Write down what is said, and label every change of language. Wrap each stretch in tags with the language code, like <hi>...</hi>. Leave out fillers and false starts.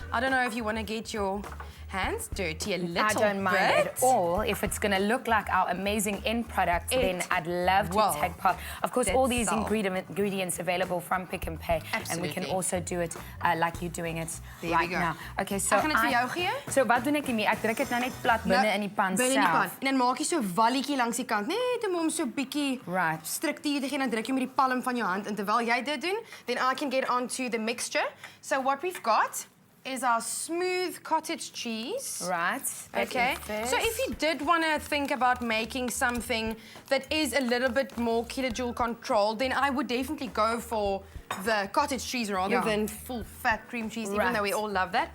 <en>I don't know if you want to get your hands dirty a little bit. I don't mind at all. If it's going to look like our amazing end product, then I'd love to take part. Of course, all these ingredients available from Pick and Pay. Absolutely. And we can also do it like you're doing it right now. Okay, so</en> <af>ek gaan dit vir jou gee. So wat doen ek hiermee? Ek druk dit nou net plat binne in die pan self. Binne in die pan. En dan maak jy so 'n walletjie langs die kant, net om hom so 'n bietjie struktuur te gee, dan druk jy met die palm van jou hand en terwyl jy dit doen,</af> <en>then I can get onto the mixture. So what we've got is our smooth cottage cheese. Right. Okay. So if you did want to think about making something that is a little bit more kilojoule controlled, then I would definitely go for the cottage cheese rather than full fat cream cheese, even though we all love that.</en>